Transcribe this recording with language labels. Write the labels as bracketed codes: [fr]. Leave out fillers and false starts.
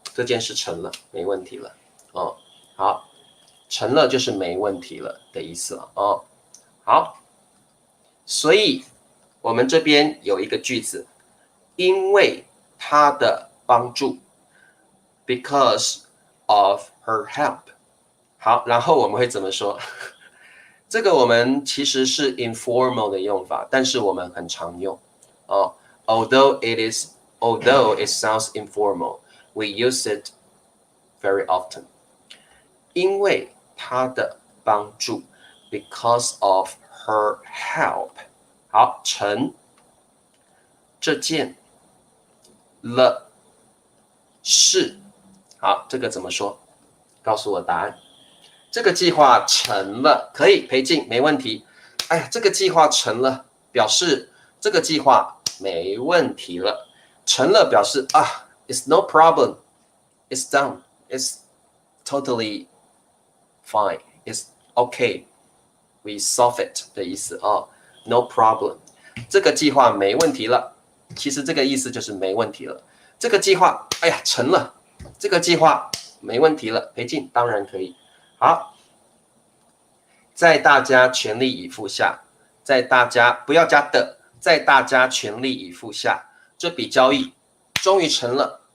[zh] 这件事成了，没问题了，哦，好，成了就是没问题了的意思了，哦，好，所以我们这边有一个句子，因为他的帮助 ， [en] because of her help， [zh] 好，然后我们会怎么说？这个我们其实是 informal 的用法，但是我们很常用，哦 ， [en] although it sounds informal。We use it very often. [zh] 因为他的帮助 [en] because of her help. [zh] 好，成这件了事。好，这个怎么说？告诉我答案。这个计划成了，可以裴静，没问题。哎呀，这个计划成了，表示这个计划没问题了。成了表示啊。 [en] It's no problem. It's done. It's totally fine. ， is OK，we solve it [zh] 的意思哦 ， [en] no problem， [zh] 这个计划没问题了。其实这个意思就是没问题了。这个计划，哎呀，成了。这个计划没问题了，裴静当然可以。好，在大家全力以赴下，在大家不要加的，在大家全力以赴下，这笔交易终于成了。